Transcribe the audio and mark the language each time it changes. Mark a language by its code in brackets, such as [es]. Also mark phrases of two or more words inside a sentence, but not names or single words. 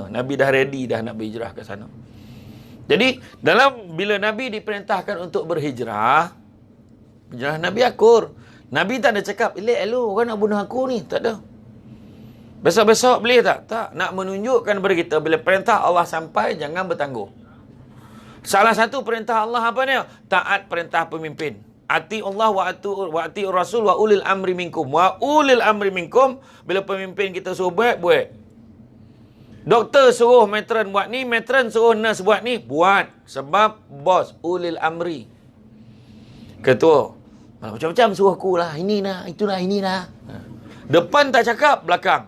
[ms] Nabi dah ready dah nak berhijrah ke sana. Jadi, bila Nabi diperintahkan untuk berhijrah, hijrah Nabi akur. Nabi tak ada cakap, elok orang nak bunuh aku ni. Tak ada. Besok-besok boleh tak? Tak. Nak menunjukkan kepada kita, bila perintah Allah sampai, jangan bertangguh. Salah satu perintah Allah apa ni? Taat perintah pemimpin. [ar] أطيعوا الله وأطيعوا الرسول وأولي الأمر منكم. وأولي الأمر منكم, [ms] bila pemimpin kita suruh buat. Doktor suruh matron buat ni, matron suruh nurse buat ni, buat. Sebab bos, [ar] أولي الأمر. [ms] Ketua. Macam-macam suruh aku lah. Ini lah, itulah, ini lah. Depan tak cakap, belakang.